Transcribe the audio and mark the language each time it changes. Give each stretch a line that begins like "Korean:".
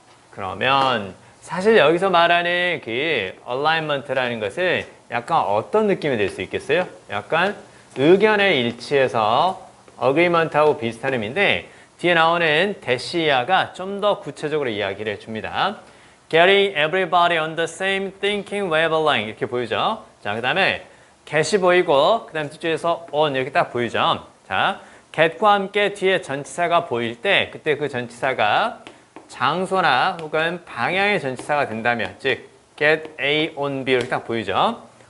Korean: 그러면 사실 여기서 말하는 그 alignment라는 것은 약간 어떤 느낌이 될 수 있겠어요? 약간 의견의 일치에서 agreement하고 비슷한 의미인데 뒤에 나오는 대시야가 좀 더 구체적으로 이야기를 해줍니다.
English: Getting everybody on the same thinking wavelength
Korean: 이렇게 보이죠? 자, 그 다음에 get이 보이고 그 다음 뒤쪽에서 on 이렇게 딱 보이죠? 자, get과 함께 뒤에 전치사가 보일 때 그때 그 전치사가 장소나 혹은 방향의 전치사가 된다면 즉
English: get A on B
Korean: 이렇게 딱 보이죠?